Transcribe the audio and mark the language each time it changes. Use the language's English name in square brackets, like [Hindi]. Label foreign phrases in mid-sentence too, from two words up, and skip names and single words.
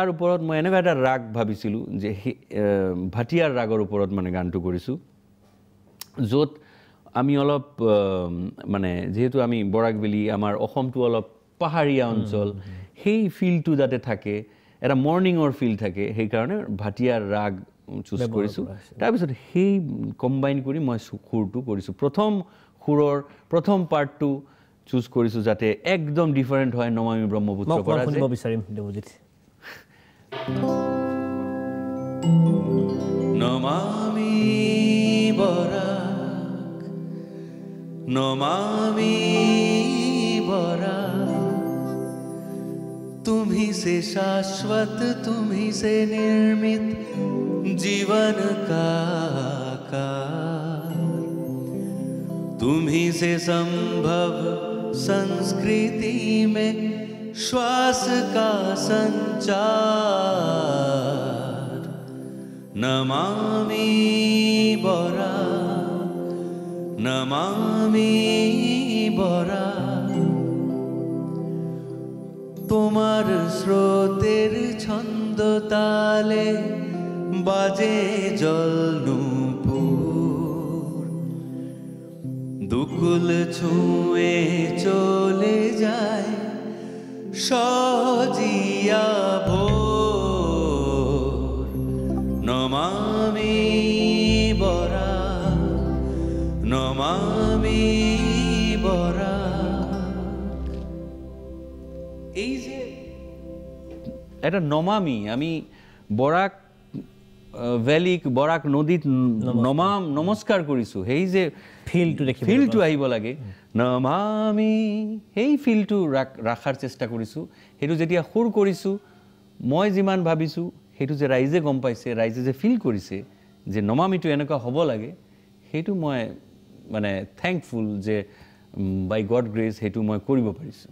[Assamese] ওপৰত মই এনেকুৱা এটা ৰাগ ভাবিছিলোঁ যে ভাটিয়াৰ ৰাগৰ ওপৰত মানে গানটো কৰিছোঁ য'ত আমি অলপ মানে যেহেতু আমি বৰাকবেলি আমাৰ অসমটো অলপ পাহাৰীয়া অঞ্চল সেই ফিলটো যাতে থাকে এটা মৰ্নিঙৰ ফিল থাকে সেইকাৰণে ভাটিয়াৰ ৰাগ চুজ কৰিছোঁ তাৰপিছত সেই কম্বাইন কৰি মই সুৰটো কৰিছোঁ প্ৰথম সুৰৰ প্ৰথম পাৰ্টটো চুজ কৰিছোঁ যাতে একদম ডিফাৰেণ্ট হয় নমামি ব্ৰহ্মপুত্ৰৰ পৰা শুনিব বিচাৰিম দেৱজিৎ [Hindi] নমামি বৰাক নমামি बराक तुम्ही से शाश्वत तुम्ही से निर्मित जीवन का आकार तुम्ही से संभव संस्कृति में श्वास का [Bangla] संचार नमामि बराक नमामि बराक তোমার স্রোতের ছন্দ তালে বাজে জল নূপুর দুকুল ছুঁয়ে চলে যায় সজিয়া ভোর [Assamese] নমামি বরাক নমামি বরাক এই যে এটা নমামি আমি বৰাক ভ্যালিক বৰাক নদীত নমস্কাৰ কৰিছোঁ সেই যে ফিলটো আহিব লাগে নমামি সেই ফিলটো ৰাখাৰ চেষ্টা কৰিছোঁ সেইটো যেতিয়া সুৰ কৰিছোঁ মই যিমান ভাবিছোঁ সেইটো যে ৰাইজে গম পাইছে ৰাইজে যে ফিল কৰিছে যে নমামিটো এনেকুৱা হ'ব লাগে সেইটো মই মানে থ্যাঙ্কফুল যে [English] by God grace [Assamese] সেইটো মই কৰিব পাৰিছোঁ